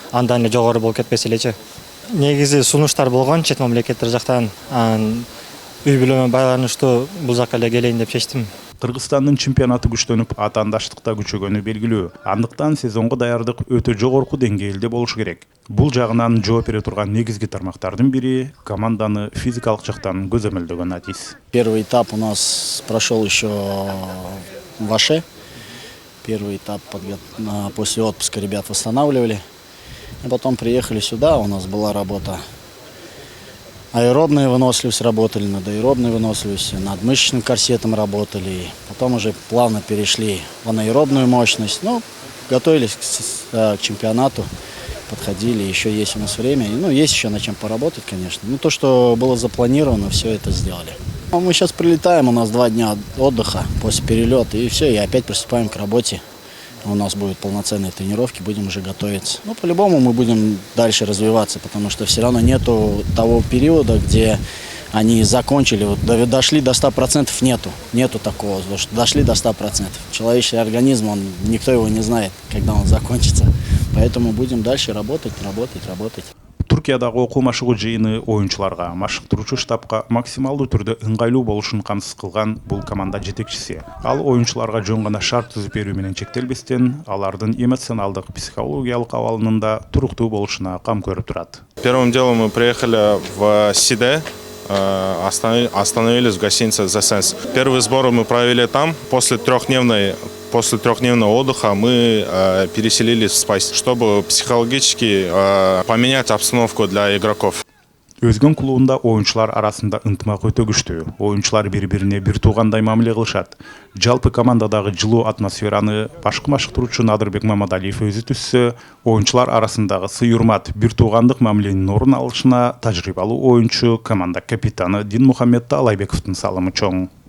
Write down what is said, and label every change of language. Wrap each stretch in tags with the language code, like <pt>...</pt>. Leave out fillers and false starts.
<ky>Андан эле жогору болуп кетпесе элечи. Негизи сунуштар болгон чет мамлекеттер жактан, үй бүлөмө байланыштуу бул жакка эле келейин деп чечтим. Кыргызстандын чемпионаты күчтөнүп, атаандаштыкта күчөгөнү белгилүү. Андыктан сезонго даярдык өтө жогорку деңгээлде болушу керек. Бул жагынан жооп бере турган негизги тармактардын бири команданы физикалык жактан көзөмөлдөгөн адис.</ky> <ru>Первый этап у нас прошел еще в Аше. Первый этап после отпуска ребят восстанавливали. И потом приехали сюда, у нас была работа. Аэробная выносливость работали, над аэробной выносливостью, над мышечным корсетом работали. Потом уже плавно перешли в анаэробную мощность. Ну, готовились к чемпионату, подходили, еще есть у нас время. Ну, есть еще над чем поработать, конечно. Ну, то, что было запланировано, все это сделали. Мы сейчас прилетаем, у нас 2 дня отдыха после перелета, и все, и опять приступаем к работе. У нас будут полноценные тренировки, будем уже готовиться. Ну, по-любому мы будем дальше развиваться, потому что все равно нету того периода, где они закончили, вот, дошли до 100%, нету такого, что дошли до 100%. Человеческий организм, никто его не знает, когда он закончится. Поэтому будем дальше работать.</ru> <ky>Түркиядагы окуу машыгуу жыйыны оюнчуларга, машыктыруучу штабка максималдуу түрдө ыңгайлуу болушун камсыз кылган бул команда жетекчиси. Ал оюнчуларга жөн гана шарт түзүп берүү менен чектелбестен, алардын эмоционалдык, психологиялык абалынын да туруктуу болушуна кам көрүп турат.</ky> <ru>Первым делом мы приехали в Сиде, остановились в гостинице The Sense. Первый сбор мы провели там. После трехдневного отдыха мы переселились в Спайс, чтобы психологически поменять обстановку для игроков.</ru> <ky>Өзгөн клубунда оюнчулар арасында ынтымак өтө күчтүү. Оюнчулар бири-бирине бир туугандай мамиле кылышат. Жалпы командадагы жылуу атмосфераны башкы машыктыруучу Надырбек Мамадалиев өзү түзсө, оюнчулар арасындагы сый-урмат, бир туугандык мамиленин орун алышына тажрыйбалуу оюнчу, команда капитаны Динмухаммед Алайбековдун салымы чоң.</ky>